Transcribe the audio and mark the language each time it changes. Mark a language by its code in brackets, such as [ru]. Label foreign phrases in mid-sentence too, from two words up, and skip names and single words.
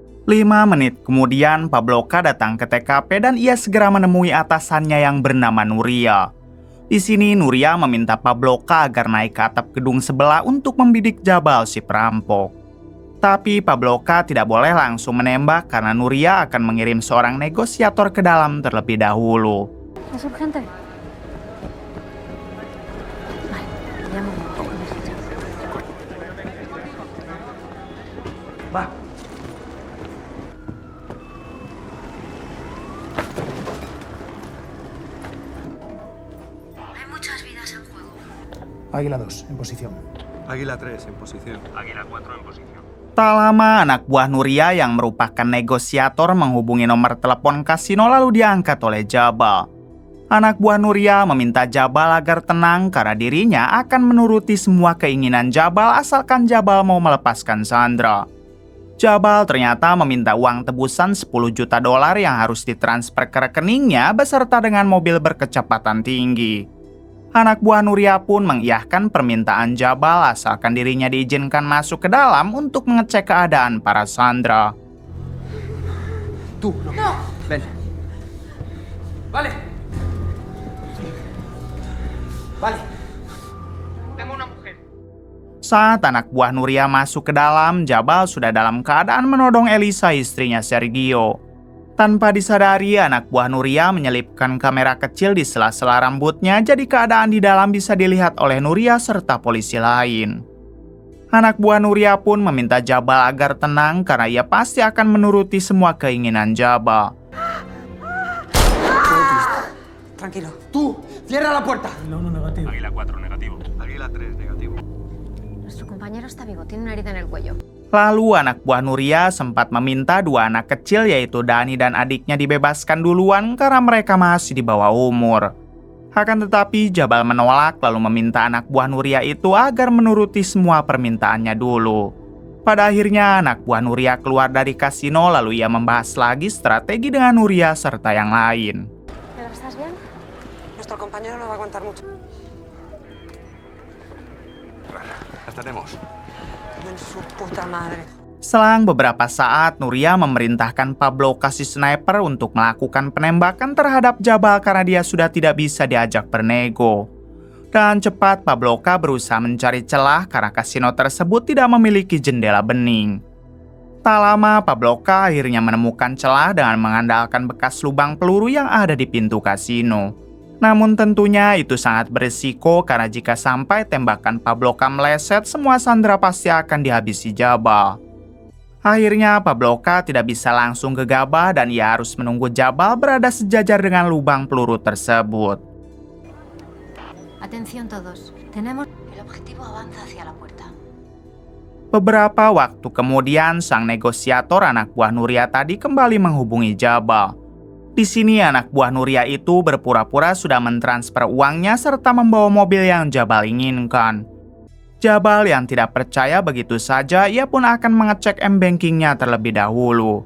[id] 5 menit kemudian, Pabloka datang ke TKP dan ia segera menemui atasannya yang bernama Nuria. Di sini Nuria meminta Pabloka agar naik ke atap gedung sebelah untuk membidik Jabal si perampok. Tapi Pabloka tidak boleh langsung menembak karena Nuria akan mengirim seorang negosiator ke dalam terlebih dahulu. [es] ¿Es urgente? Vale, te llamo un poco de fecha. Va. Hay muchas vidas en juego. Águila 2, en posición. Águila 3 en posición. [id] Tak lama, anak buah Nuria yang merupakan negosiator menghubungi nomor telepon kasino lalu diangkat oleh Jabal. Anak buah Nuria meminta Jabal agar tenang karena dirinya akan menuruti semua keinginan Jabal asalkan Jabal mau melepaskan Sandra. Jabal ternyata meminta uang tebusan $10 juta yang harus ditransfer ke rekeningnya beserta dengan mobil berkecepatan tinggi. Anak buah Nuria pun mengiyahkan permintaan Jabal asalkan dirinya diizinkan masuk ke dalam untuk mengecek keadaan para Sandra. [es] Tú, no. Ven. Vale. Vale. Tengo una mujer. [id] Saat anak buah Nuria masuk ke dalam, Jabal sudah dalam keadaan menodong Elisa, istrinya Sergio. Tanpa disadari, anak buah Nuria menyelipkan kamera kecil di sela-sela rambutnya, jadi keadaan di dalam bisa dilihat oleh Nuria serta polisi lain. Anak buah Nuria pun meminta Jabal agar tenang karena ia pasti akan menuruti semua keinginan Jabal. [es] Tranquilo. Tú, cierra la puerta. Águila 4 negativo. Águila 3 negativo. Nuestro compañero está vivo, tiene una herida en el cuello. [id] Lalu anak buah Nuria sempat meminta 2 anak kecil yaitu Dani dan adiknya dibebaskan duluan karena mereka masih di bawah umur. Akan tetapi Jabal menolak lalu meminta anak buah Nuria itu agar menuruti semua permintaannya dulu. Pada akhirnya anak buah Nuria keluar dari kasino lalu ia membahas lagi strategi dengan Nuria serta yang lain. [es] ¿Pero estás bien? Nuestro compañero no va a aguantar mucho. Las tenemos. En su puta madre. [id] Selang beberapa saat, Nuria memerintahkan Pabloka si sniper untuk melakukan penembakan terhadap Jabal karena dia sudah tidak bisa diajak bernego. Dan cepat Pabloka berusaha mencari celah karena kasino tersebut tidak memiliki jendela bening. Tak lama, Pabloka akhirnya menemukan celah dengan mengandalkan bekas lubang peluru yang ada di pintu kasino. Namun tentunya itu sangat berisiko karena jika sampai tembakan Pabloka meleset, semua Sandra pasti akan dihabisi Jabal. Akhirnya Pabloka tidak bisa langsung gegabah dan ia harus menunggu Jabal berada sejajar dengan lubang peluru tersebut. [es] Atención todos, tenemos... El objetivo avanza hacia la puerta. [id] Beberapa waktu kemudian, sang negosiator anak buah Nuria tadi kembali menghubungi Jabal. Di sini anak buah Nuria itu berpura-pura sudah mentransfer uangnya serta membawa mobil yang Jabal inginkan. Jabal yang tidak percaya begitu saja, ia pun akan mengecek m-bankingnya terlebih dahulu.